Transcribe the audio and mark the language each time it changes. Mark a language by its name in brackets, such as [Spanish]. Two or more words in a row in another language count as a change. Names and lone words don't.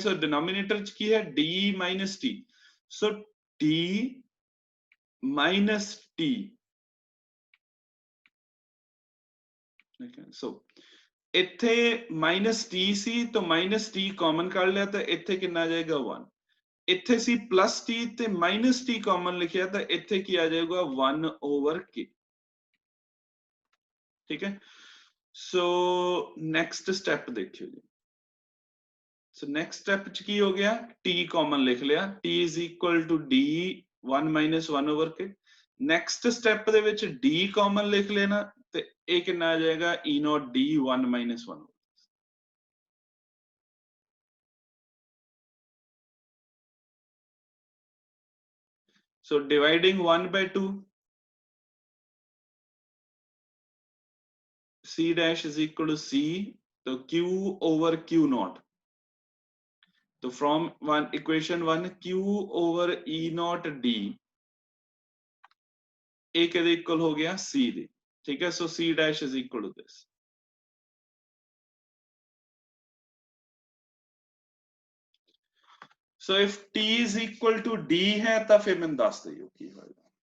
[English] so denominator [Punjabi] ਚ ਕੀ ਹੈ [English] d minus t, so d minus t so [Punjabi] ਇੱਥੇ [English] minus t [Punjabi] ਸੀ ਤਾਂ [English] minus t common [Punjabi] ਕੱਢ ਲਿਆ ਤਾਂ ਇੱਥੇ ਕਿੰਨਾ ਆ ਜਾਏਗਾ 1, ਇੱਥੇ [English] c plus t [Punjabi] ਤੇ [English] minus t common [Punjabi] ਲਿਖਿਆ ਤਾਂ ਇੱਥੇ ਕੀ ਆ ਜਾਏਗਾ [English] 1 over k [Punjabi] ਠੀਕ ਹੈ। [English] so next step [Punjabi] ਦੇਖਿਓ ਜੀ। [English] so next step [Punjabi] ਚ ਕੀ ਹੋ ਗਿਆ [English] t common [Punjabi] ਲਿਖ ਲਿਆ, [English] t is equal to d 1 minus 1 over k। next step [Punjabi] ਦੇ ਵਿੱਚ [English] d common [Punjabi] ਲਿਖ ਲੈਣਾ ਤੇ ਇਹ ਕਿੰਨਾ ਆ ਜਾਏਗਾ [English] e naught d 1 minus 1। So dividing 1 by 2, c dash is equal to c, so q over q naught। So from one equation 1 q over e naught d a [Punjabi] ਕਿਹਦੇ ਇਕੁਅਲ ਹੋ ਗਿਆ c ਦੇ ਠੀਕ ਹੈ। [English] so c dash is equal to this। So if t is equal to d [Punjabi] ਹੈ ਤਾਂ ਫਿਰ ਮੈਨੂੰ ਦੱਸ ਦਿਓ ਕੀ ਹੋਏਗਾ।